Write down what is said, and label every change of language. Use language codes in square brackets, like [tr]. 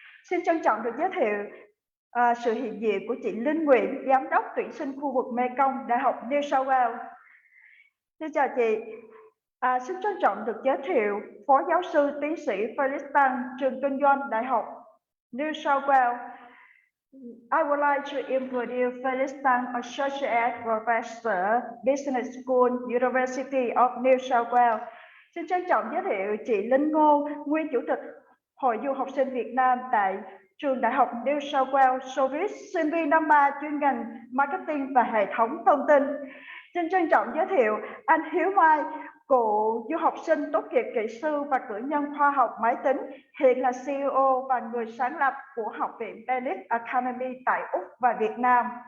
[vi] Xin trân trọng được giới thiệu sự hiện diện của chị Linh Nguyễn, Giám đốc tuyển sinh khu vực Mekong, Đại học New South Wales. Xin chào chị. Xin trân trọng được giới thiệu Phó Giáo sư Tiến sĩ Felix Tăng, trường kinh doanh Đại học New South Wales. [en] I would like to introduce Felix Tăng, Associate Professor, Business School, University of New South Wales. [vi] Xin trân trọng giới thiệu chị Linh Ngô, nguyên Chủ tịch Hội du học sinh Việt Nam tại trường Đại học New South Wales, Showbiz, sinh viên năm 3 chuyên ngành Marketing và Hệ thống thông tin. Xin trân trọng giới thiệu anh Hiếu Mai, cựu du học sinh tốt nghiệp kỹ sư và cử nhân khoa học máy tính, hiện là CEO và người sáng lập của Học viện Benedict Academy tại Úc và Việt Nam.